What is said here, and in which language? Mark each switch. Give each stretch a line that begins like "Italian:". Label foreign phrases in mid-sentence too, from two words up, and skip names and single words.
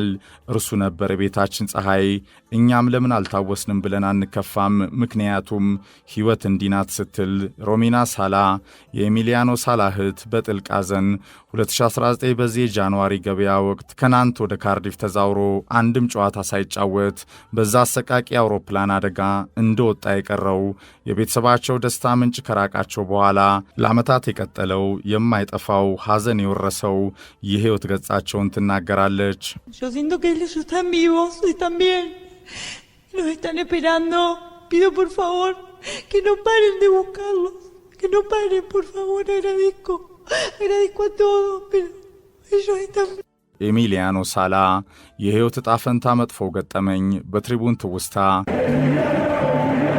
Amharic: እርሱ ነበር የቤታችን ፀሐይ። እኛም ለምን አልታወስንም ብለን አንከፋም። ምክንያቱም ህይወት እንዲናት ስትል ሮሚና ሳላ የኤሚሊያኖ ሳላ እህት በጥልቅ ሐዘን 2019 በዚህ የጃንዋሪ ገበያ ወቅት ከናንት ወደ ካርዲፍ ተዛውሮ አንድም ጨዋታ ሳይጫወት በዛ አሰቃቂ አውሮፕላን አደጋ እንደወጣ የቀረው የቤተሰባቸው ደስታ ምንጭ ከራቃቸው በኋላ ለዓመታት የቀጠለው የማይጠፋው ሐዘን የወረሰው የህይወት ገጻቸውን ትናገራለች።
Spanish: Yo siento que ellos están vivos y también los están esperando. Pido por favor que no paren de buscarlos. Que no paren, por favor, agradezco a todos, pero ellos están...
Amharic: ኤሚሊያኖ ሳላ የህይወት ዕጣ ፈንታ መጥፎ ገጠመኝ በትሪቡን ትውስታ